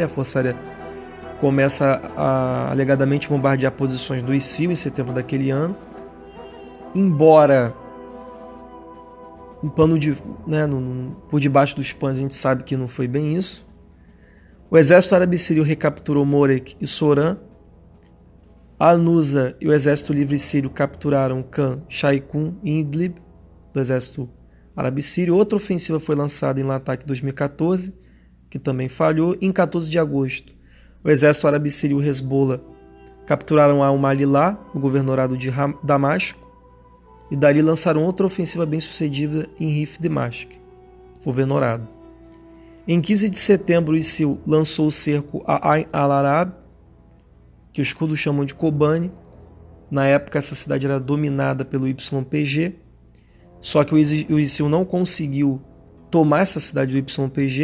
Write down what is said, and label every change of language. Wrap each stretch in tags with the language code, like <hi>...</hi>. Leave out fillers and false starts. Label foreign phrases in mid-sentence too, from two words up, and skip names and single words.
<pt>A Força Aérea começa a alegadamente bombardear posições do ISIL em setembro daquele ano. Embora por debaixo dos panos a gente sabe que não foi bem isso. O Exército Árabe Sírio recapturou Morek e Soran. Al-Nusra e o Exército Livre Sírio capturaram Khan Shaikun e Idlib, do Exército Árabe Sírio. Outra ofensiva foi lançada em Latak em 2014, que também falhou. Em 14 de agosto, o Exército Árabe Sírio e o Hezbollah capturaram Al-Malilá, no governadorado de Damasco, e dali lançaram outra ofensiva bem sucedida em Rif Dimashq, governadorado. Em 15 de setembro, o ISIL lançou o cerco a Ain al-Arab, que os curdos chamam de Kobani. Na época, essa cidade era dominada pelo YPG, só que o ISIL não conseguiu tomar essa cidade do YPG.</pt>